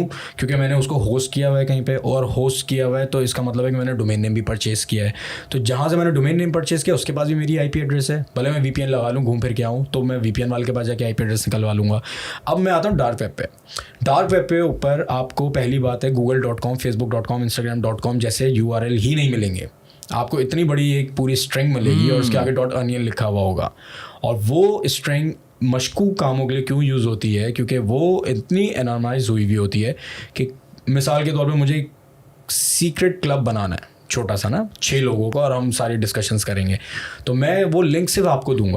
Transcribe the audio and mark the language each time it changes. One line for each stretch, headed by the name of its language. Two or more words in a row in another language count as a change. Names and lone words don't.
Hindi: क्योंकि मैंने उसको होस्ट किया हुआ है कहीं पे, और होस्ट किया हुआ है तो इसका मतलब है कि मैंने
English: domain name
Hindi: भी परचेज़ किया है। तो जहाँ से मैंने
English: domain name
Hindi: परचेज़ किया उसके पास भी मेरी
English: IP address
Hindi: है, भले मैं VPN लगा लूँ, घूम फिर के आऊँ, तो मैं VPN वाले के पास जाके
English: IP address
Hindi: निकलवा लूँगा। अब मैं आता हूँ
English: dark web
Hindi: पे।
English: dark web
Hindi: पे ऊपर आपको पहली बात है google.com, facebook.com, instagram.com जैसे URL ही नहीं मिलेंगे आपको। इतनी बड़ी एक पूरी स्ट्रिंग मिलेगी और उसके आगे .onion लिखा हुआ होगा, और वो स्ट्रिंग मशकूक कामों के लिए क्यों यूज़ होती है? क्योंकि वो इतनी एनॉर्माइज हुई हुई होती है कि मिसाल के तौर पे मुझे एक
English: secret club
Hindi: बनाना है छोटा सा ना, 6 लोगों का, और हम सारी डिस्कशंस करेंगे, तो मैं वो लिंक सिर्फ आपको दूंगा।